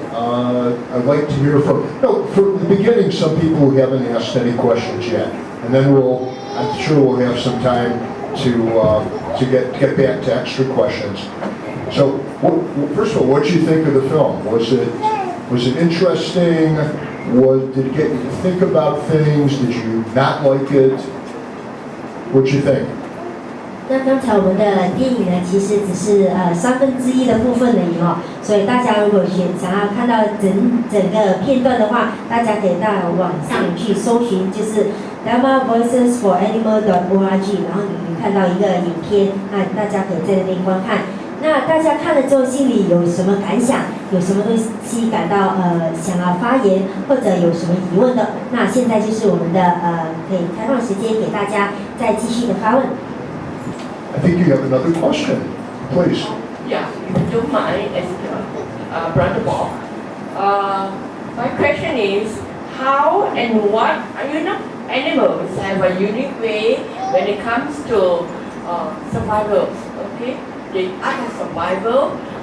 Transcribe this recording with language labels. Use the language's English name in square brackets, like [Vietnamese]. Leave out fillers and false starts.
[English] I'd like to hear from. No, for the beginning, some people who haven't asked any questions yet, and then I'm sure we'll have some time to get back to extra questions. So, first of all, what did you think of the film? Was it interesting? Did it get you to think about things? Did you not like it? What did you think? [Chinese] 那刚才我们的电影呢，其实只是1/3的部分而已哦，所以大家如果想要看到整个片段的话，大家可以到网上去搜寻，就是 Dharma Voices for Animal.org， 然后你看到一个影片，那大家可以在那边观看。那大家看了之后心里有什么感想？有什么东西感到想要发言，或者有什么疑问的？那现在就是我们的可以开放时间给大家再继续的发问。 [English] I think you have another question, please. Yeah, if you don't mind, as Brother Bob. My question is, how and what, animals have a unique way when it comes to survival, okay? The art of survival,